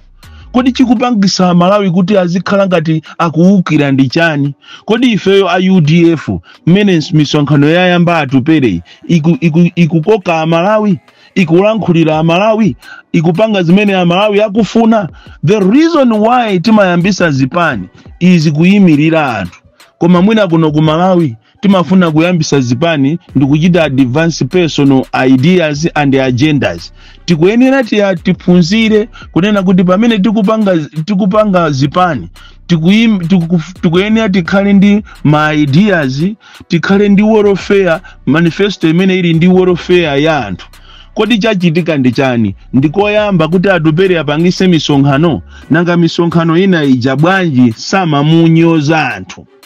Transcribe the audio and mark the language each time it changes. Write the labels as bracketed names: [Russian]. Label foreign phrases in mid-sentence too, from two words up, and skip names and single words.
[Nyanja] Kodi chikupangisa Amalawi kuti azikhala ngati akuwukira ndi chani? Kodi ifeyo a UDF mmene misonkhano yayamba atupere ikukoka Amalawi, ikulankhulira Amalawi, ikupanga zimene Amalawi akufuna? [English] The reason why [Nyanja] timayambisa zipani is kuyimirira anthu. Koma mwina kuno ku Malawi timafuna kuyambisa zipani ndikuchita [English] advance personal ideas and agendas. [Nyanja] Tikuyenera tiphunzire kunena kuti pamene tikupanga zipani tikuyenera tikhale ndi ma ideas, tikhale ndi [English] welfare manifesto [Nyanja] imene ili ndi welfare ya anthu. Kodi chachitika ndi chani? Ndikoyamba kuti atupere apangise misonkhano, nanga misonkhano ina ija bwanji samamunyoza anthu.